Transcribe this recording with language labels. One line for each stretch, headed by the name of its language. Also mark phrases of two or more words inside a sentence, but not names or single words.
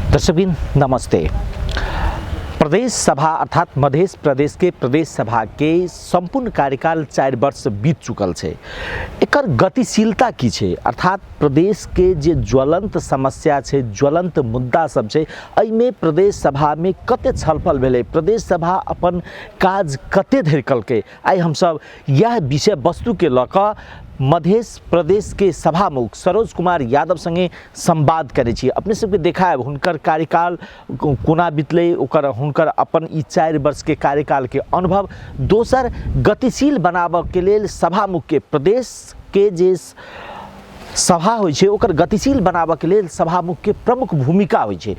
Maithili: दर्शकबिन नमस्ते। प्रदेश सभा अर्थात मध्य प्रदेश के प्रदेश सभा के संपूर्ण कार्यकाल 4 वर्ष बीत चुकल है। एकर गतिशीलता की है अर्थात प्रदेश के जे ज्वलंत समस्या है, ज्वलंत मुद्दा सब है, एहिमे प्रदेश सभा में कते छलफल भेलै, प्रदेश सभा अपन काज कते धरि कलकै। आइ हम सब यह विषय वस्तु के लऽ कऽ मध्य प्रदेश के सभामुख सरोज कुमार यादव संगे संवाद करे छी। अपने सबके देखायब हुनकर कार्यकाल कोना बितलै, ओकर हुनकर अपन ई 4 वर्ष के कार्यकाल के अनुभव, दोसर गतिशील बनाबऽ के लेल सभामुख के प्रदेश के जे सभा होइ छै ओकर गतिशील बनाबऽ के लेल सभामुख के प्रमुख भूमिका होइ छै।